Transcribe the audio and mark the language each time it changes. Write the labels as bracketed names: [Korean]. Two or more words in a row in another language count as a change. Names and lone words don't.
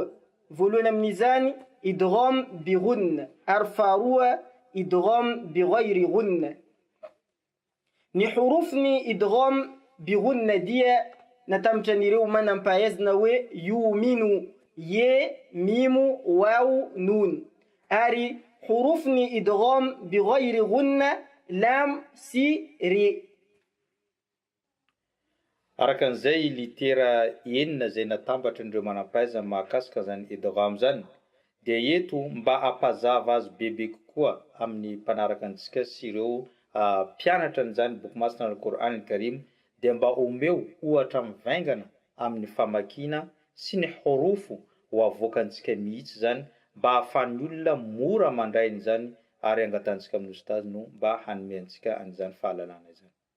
[Malagasy] Voalohany amin'izany [Arabic] إدغام بغنة, [Malagasy] ary faharoa [Arabic] إدغام بغير غنة. [Malagasy] Ny hurufny [Arabic] إدغام بغنة [Malagasy] dia natamitra ny ireo manampahaizina hoe yuminu, ye, mimu, [Arabic] waw, nun. Ari حروف إدغام بغير غنة لام سي ري. [Malagasy] Arakan'izay litera enina zay natambatry manam-pahaizana mahakasika zany idgham zany dia eto mba hampazava azy bebe kokoa amin'ny mpanaraka antsika sy ireo mpianatra zany boky masina Al-Qur'an Al-Karim dia mba omeo ohatra mivaingana amin'ny famakiana sy ny horofo ho avoakantsika mihitsy zany mba hahafahan'ny olona mora mandrainy zany ary angatantsika amin'ny ustazy no mba hanome antsika an'izany fahalalana izany.